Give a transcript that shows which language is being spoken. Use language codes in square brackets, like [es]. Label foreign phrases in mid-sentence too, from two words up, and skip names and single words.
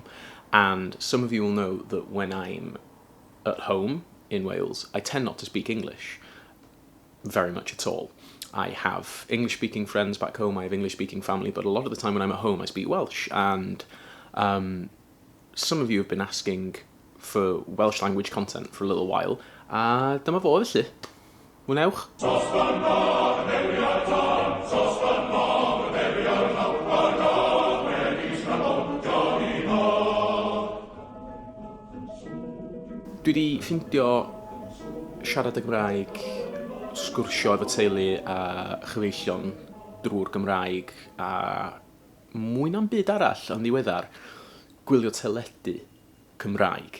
[en] And some of you will know that when I'm at home in Wales, I tend not to speak English very much at all. I have English-speaking friends back home, I have English-speaking family, but a lot of the time when I'm at home I speak Welsh. And some of you have been asking for Welsh language content for a little while. [cy] Dyma fo felly. Mwnewch. Dwi wedi ffindio siarad y Gymraeg, sgwrsio efo teulu a chyfeillion drwy'r Gymraeg, a mwy na'm byd arall yn ddiweddar, gwylio teledu Cymraeg.